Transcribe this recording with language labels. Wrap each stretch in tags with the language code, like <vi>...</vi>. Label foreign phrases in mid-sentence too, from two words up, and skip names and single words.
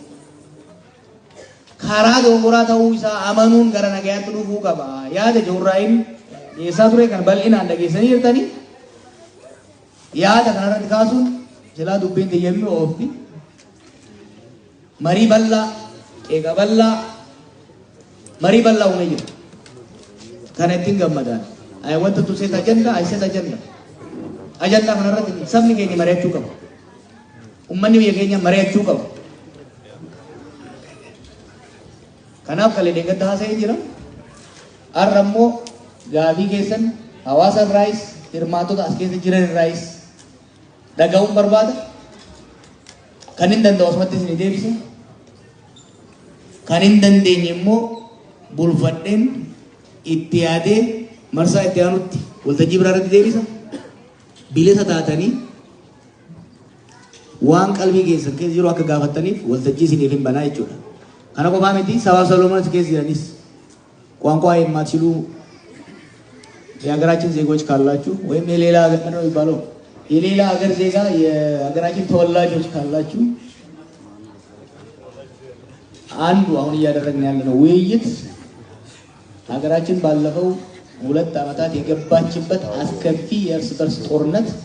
<om>karaa doongoraa ta'uu isaa amanuun gara nagayaatti dhufuu qaba yaada joorraayin dhiyeessaa ture kan bal'inaan dhageessanii jirtanii yaada kanarratti kaasuun silaa dubbiin xiyyeeffii oofti marii bal'aa eega bal'aa marii bal'aa uumee jira kana ittiin gammadaan</om> <en>I wanted to set agenda I set agenda</en> <om>agenda kanarratti sabni keenya mari'achuu qaba ummanni biyya keenya mari'achuu qaba kanaaf kalee deeggarta haasa'ee jira har'a immoo gaafii keessan hawaasa irraayis hirmaatota as keessa jiran irraayis dhaga'uun barbaada kan hin danda'u asumatti isin deebise kan hin dandeenye immoo bulfadheen itti yaadee marsaa itti aanutti waltajjii biraa irratti deebisa bilisa taatanii waan qalbii keessan keessa jiru akka gaafattaniif waltajjii isiniif hin banaa jechuudha kana qofaa miti sabaaf sablammoota keessa jiranis</om> <am>ቋንቋ የማትችሉ የሀገራችን ዜጎች ካላችሁ ወይም የሌላ ሀገር ነው የሚባለው የሌላ ሀገር ዜጋ የሀገራችን ተወላጆች ካላችሁ አንዱ አሁን እያደረግን ያለነው ውይይት ሀገራችን ባለፈው 2 ዓመታት የገባችበት አስከፊ የእርስ በርስ ጦርነት</am>